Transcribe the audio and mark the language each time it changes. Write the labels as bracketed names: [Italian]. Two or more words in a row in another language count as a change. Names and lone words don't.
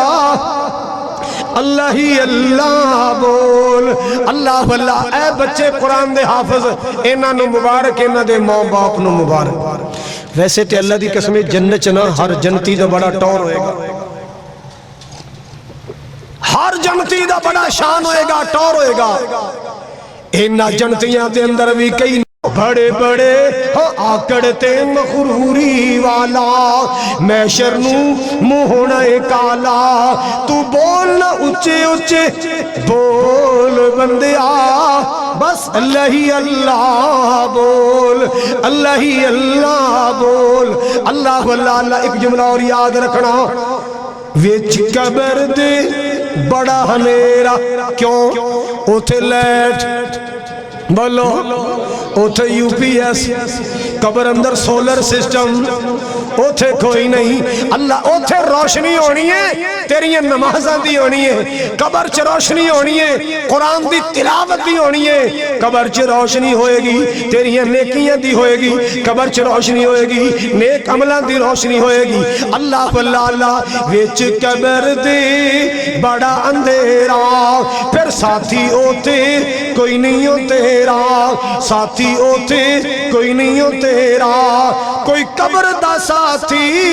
[Punjabi] اللہ ہی اللہ بول اللہ واللہ اے بچے قرآن دے حافظ انہاں نو مبارک انہاں دے ماں باپ نو مبارک ویسے تے اللہ دی قسم جنت چ نا ہر جنتی دا بڑا ٹور ہوئے گا ہر جنتی دا بڑا شان ہوئے گا ٹور ہوئے گا انہاں جنتیاں دے اندر بھی کئی بڑے بڑے آکڑ تے مغروری والا محشر نو منہ ہونا کالا تو بولنا اچے اچے بول بندیا بس اللہ ہی اللہ بول اللہ ہی اللہ بول اللہ واللہ اللہ [Urdu] ایک جملہ اور یاد رکھنا [Punjabi] وچ قبر دے بڑا ہنیرا کیوں اوتھے لیٹ بولو اوتھے یو پی ایس قبر اندر [English] solar system [Punjabi] اوتھے کوئی نہیں اللہ اوتھے روشنی ہونی ہے تیری نمازاں دی ہونی ہے قبر چ روشنی ہونی ہے قرآن دی تلاوت دی ہونی ہے قبر چ روشنی ہوئے گی تیری نیکیاں دی ہوئے گی قبر چ روشنی ہوئے گی نیک عملاں دی روشنی ہوئے گی اللہ واللہ اللہ وچ قبر دے بڑا اندھیرا پھر ساتھی اوتے کوئی نہیں ہو تیرا ساتھی اوتے کوئی نہیں ہو تیرا کوئی قبر دا ساتھی